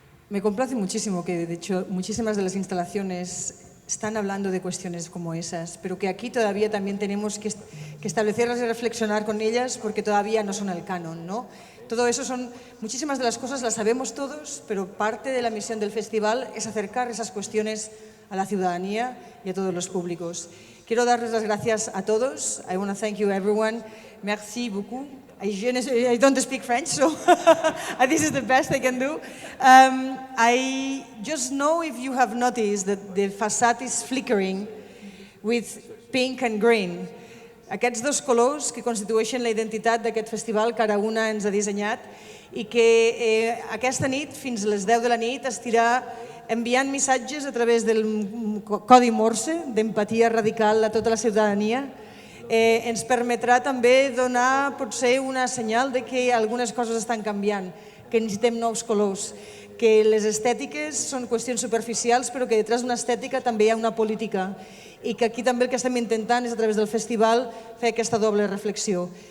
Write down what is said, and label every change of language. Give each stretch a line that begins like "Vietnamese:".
Spanish: Me complace muchísimo que, de hecho, muchísimas de las instalaciones están hablando de cuestiones como esas, pero que aquí todavía también tenemos que establecerlas y reflexionar con ellas porque todavía no son el canon, ¿no? Todo eso son, muchísimas de las cosas las sabemos todos, pero parte de la misión del festival es acercar esas cuestiones a la ciudadanía y a todos los públicos. Quiero darles las gracias a todos.
English: I want to thank you everyone.
French: Merci beaucoup.
English: I don't speak French, so this is the best I can do. I just know if you have noticed that the facade is flickering with pink and green.
Catalan: Aquests 2 colors que constitueixen la identitat d'aquest festival que Araúna ens ha dissenyat i que aquesta nit, fins a les 10 de la nit, estirà enviant missatges a través del codi Morse d'empatia radical a tota la ciutadania. Ens permetrà també donar potser una senyal de que algunes coses estan canviant, que necessitem nous colors, que les estètiques són qüestions superficials però que detrás d'una estètica també hi ha una política i que aquí també el que estem intentant és a través del festival fer aquesta doble reflexió.